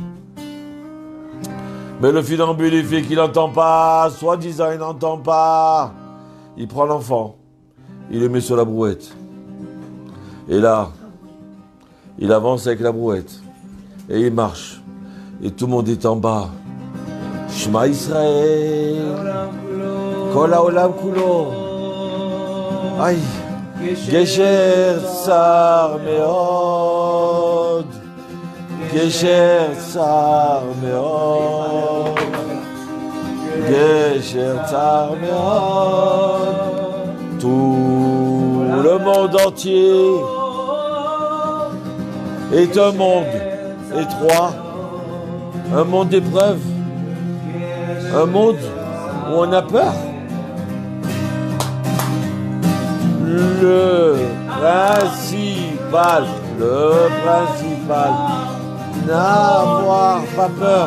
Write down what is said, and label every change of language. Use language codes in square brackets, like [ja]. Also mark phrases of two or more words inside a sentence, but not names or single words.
[fr] Mais le funambule, il fait qu'il n'entend pas, soi-disant, il n'entend pas. Il prend l'enfant, il le met sur la brouette. Et là, il avance avec la brouette. Et il marche. Et tout le monde est en bas. [he] שמע ישראל. כל העולם כולו. Aïe. גשר צר מאוד. גשר צר מאוד. גשר צר מאוד. [fr] Tout le monde entier est un monde étroit, un monde d'épreuves, un monde où on a peur. Le principal, n'avoir pas peur.